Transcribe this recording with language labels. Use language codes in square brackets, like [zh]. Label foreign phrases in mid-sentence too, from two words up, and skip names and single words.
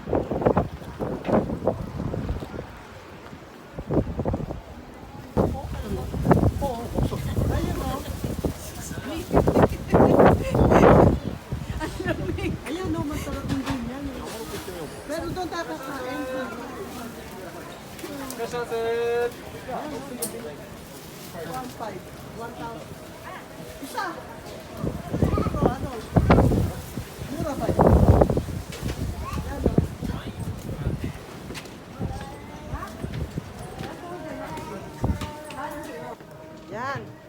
[tl] Ayan, no. Ayan, no, masarap yung ganyan. Pero doon tayo kakain. [ja] いらっしゃいませ。 [tl] 1,500. 1,000. Isa. Siguro, ano, mura ba yun? Ayan, no. Yan.